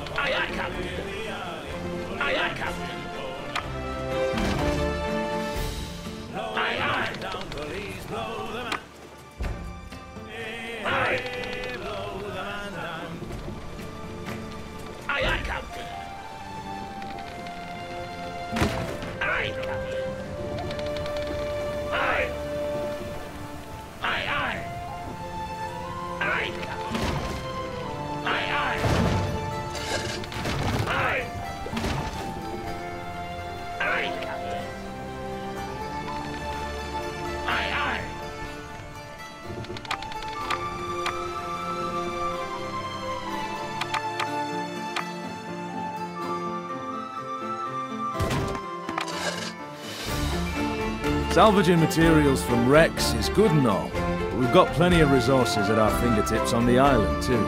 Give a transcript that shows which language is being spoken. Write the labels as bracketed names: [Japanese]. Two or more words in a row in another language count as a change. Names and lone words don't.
[English] Aye, aye, Captain. Aye, aye, Captain. Aye, aye. Down, police, blow the man. Aye. Blow the man down. Aye, aye, Captain. Aye, Captain. Aye. Aye, aye. Aye, Captain. Aye, aye. Aye. Aye, Captain. Aye, aye. Salvaging materials from wrecks is good and all, but we've got plenty of resources at our fingertips on the island too.